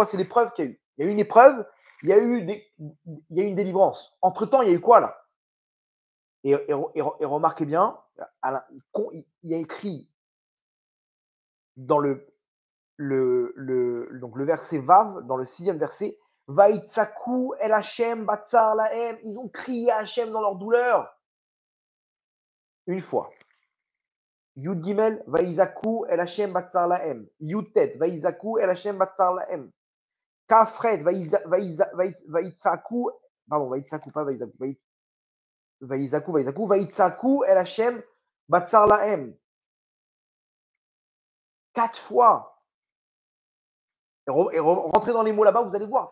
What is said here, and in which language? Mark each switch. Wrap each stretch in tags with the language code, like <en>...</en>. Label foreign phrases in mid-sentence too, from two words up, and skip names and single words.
<fr>C'est l'épreuve qu'il y a eu. Il y a eu une épreuve, il y a eu une délivrance. Entre-temps, il y a eu quoi là? Et remarquez bien, il y a écrit dans donc le verset Vav, dans le 6e verset,</fr> <he>ויצעקו אל השם בצר להם.</he> <fr>Ils ont crié à Hashem dans leur douleur. Une fois.</fr> <he>יוד גימל, ויזעקו אל השם בצר להם. יוד טית, ויזעקו אל השם בצר להם. Kafret, Vaïtsaku, pardon, Vaïtsaku, pas Vaïzaku, ויצעקו אל השם בצר להם.</he> <fr>4 fois. Et rentrez dans les mots là-bas, vous allez voir.</fr>